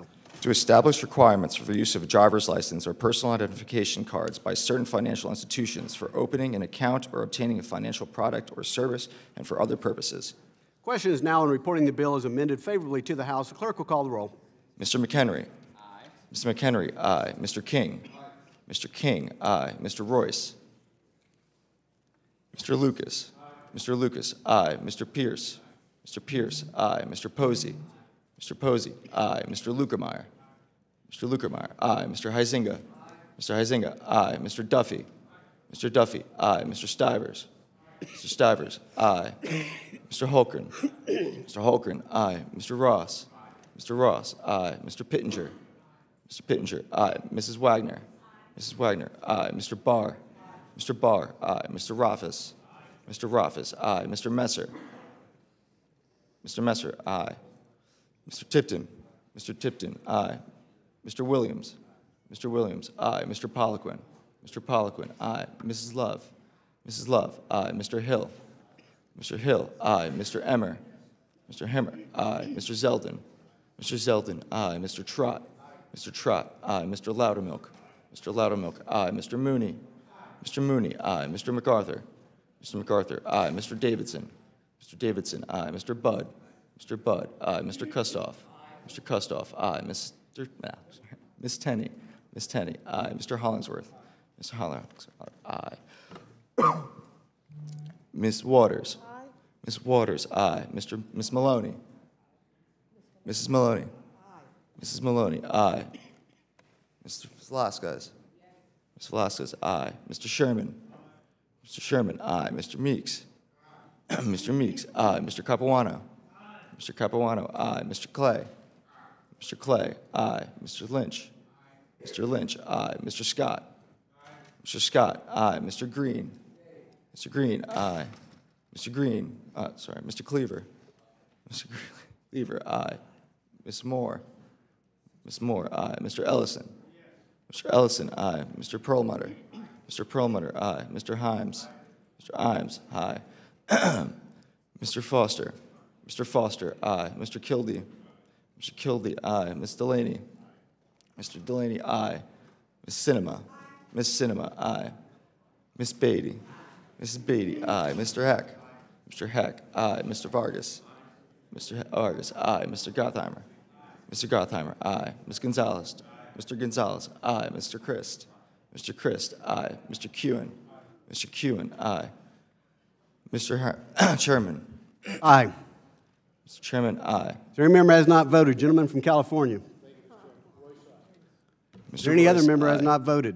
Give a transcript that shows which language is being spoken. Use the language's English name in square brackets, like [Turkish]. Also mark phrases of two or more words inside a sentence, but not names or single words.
[English] To establish requirements for the use of a driver's license or personal identification cards by certain financial institutions for opening an account or obtaining a financial product or service and for other purposes. Question is now on reporting the bill as amended favorably to the House. The clerk will call the roll. Mr. McHenry. Aye. Mr. McHenry, aye. Mr. King. Aye. Mr. King, aye. Mr. Royce. Aye. Mr. Lucas. Aye. Mr. Lucas, aye. Mr. Pierce. Mr. Pierce, aye. Mr. Posey. Mr. Posey, aye. Mr. Lukemeyer. Mr. Lukemeyer, aye. Mr. Huizinga. Aye. Mr. Huizinga, aye. Mr. Duffy. Aye. Mr. Duffy, aye. Mr. Stivers. Aye. Mr. Stivers, aye. Mr. Holkren. Mr. Holkren, aye. Mr. Ross. Mr. Ross, aye. Mr. Pittenger. Mr. Pittenger, aye. Mrs. Wagner. Mrs. Wagner, aye. Mr. Barr. Mr. Barr, aye. Mr. Rothfuss. Mr. Rothfuss, aye. Mr. Messer. Mr. Messer, aye. Mr. Tipton. Mr. Tipton, aye. Mr. Williams. Mr. Williams, aye. Mr. Poliquin. Mr. Poliquin, aye. Mrs. Love. Mrs. Love, aye. Mr. Hill. Mr. Hill, aye. Mr. Emmer. Mr. Hemmer, aye. Mr. Zeldin. Mr. Zeldin, aye. Mr. Trott. Mr. Trott, aye. Mr. Loudermilk. Mr. Loudermilk, aye. Mr. Mooney. Mr. Mooney, aye. Mr. MacArthur. Mr. MacArthur, aye. Mr. Davidson. Mr. Davidson, aye. Mr. Budd. Mr. Budd, aye. Mr. Kustoff. Mr. Kustoff, aye. Miss Tenney. Miss Tenney, aye. Mr. Hollingsworth. Mr. Hollingsworth, aye. Miss Waters. Aye. Miss Waters, aye. Miss Maloney. Mrs. Maloney. Aye. Mrs. Maloney, aye. Mr. Velasquez. Ms. Velasquez, aye. Mr. Sherman. Mr. Sherman, aye. Mr. Meeks. Mr. Meeks, aye. Mr. Capuano. Mr. Capuano, aye. Mr. Clay. Mr. Clay, aye. Mr. Lynch. Mr. Lynch, aye. Mr. Scott. Mr. Scott, aye. Mr. Green. Mr. Green, aye. Mr. Green, sorry, Mr. Cleaver. Mr. Cleaver, aye. Ms. Moore. Ms. Moore, aye. Mr. Ellison. Mr. Ellison, aye. Mr. Perlmutter. Mr. Perlmutter, aye. Mr. Himes. Mr. Himes, aye. Mr. Foster. Mr. Foster, aye. Mr. Kildee. Mr. Kildee, aye. Ms. Delaney. Mr. Delaney, aye. Ms. Cinema. Ms. Cinema, aye. Ms. Beatty. Mrs. Beatty, aye. Mr. Heck. Mr. Heck, aye. Mr. Vargas. Mr. Vargas, aye. Mr. Gottheimer. Mr. Gottheimer, aye. Ms. Gonzalez. Mr. Gonzalez, aye. Mr. Christ. Mr. Christ, aye. Mr. Kewen. Mr. Kewen, aye. Mr. Chairman. Aye. Mr. Chairman, aye. Is there any member has not voted? Gentleman from California. Is there any other member has not voted?